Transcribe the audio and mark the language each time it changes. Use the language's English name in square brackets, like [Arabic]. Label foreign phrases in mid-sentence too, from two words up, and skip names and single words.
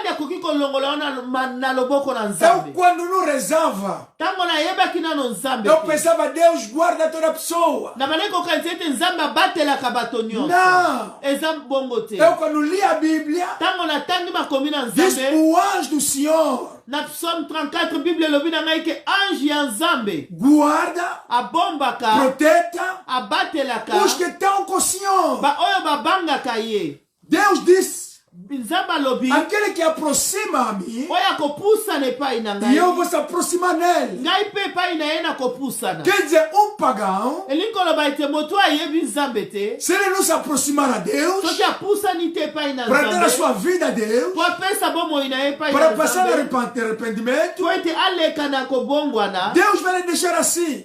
[Portuguese] Eu quando não rezava, eu pensava, Deus guarda toda a pessoa. Não. Eu quando li a Bíblia, diz o anjo do Senhor. [Lingala] Na Psalm 34, Bíblia lobina que anjo e nzambe [Portuguese] guarda, [Lingala] abombaka, proteta, abatelaka, [Portuguese] os que estão com o Senhor. Deus diz, aquele que aproxima a mim, e eu vou se aproximar nele. Quer dizer, um pagão, se ele não se aproximar a Deus, para dar a sua vida a Deus, para passar no arrependimento, Deus vai lhe deixar assim.